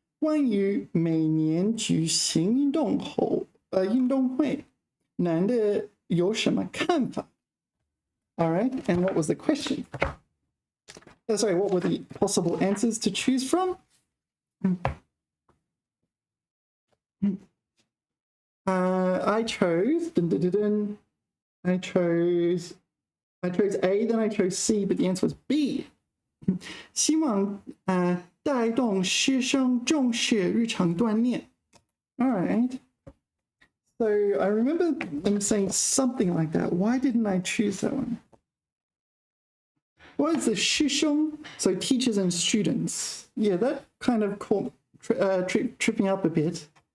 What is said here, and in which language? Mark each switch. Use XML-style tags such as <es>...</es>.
<zh>关于每年举行运动会，男的有什么看法？</zh> <en>All right, and what was the question? Oh, sorry, what were the possible answers to choose from? I chose. I chose A, then I chose C, but the answer was B.</en> <zh>希望带动师生重视日常锻炼.</zh> <en>All right. So I remember them saying something like that. Why didn't I choose that one? What is the 师生? So teachers and students. Yeah, that kind of caught tripping up a bit.</en>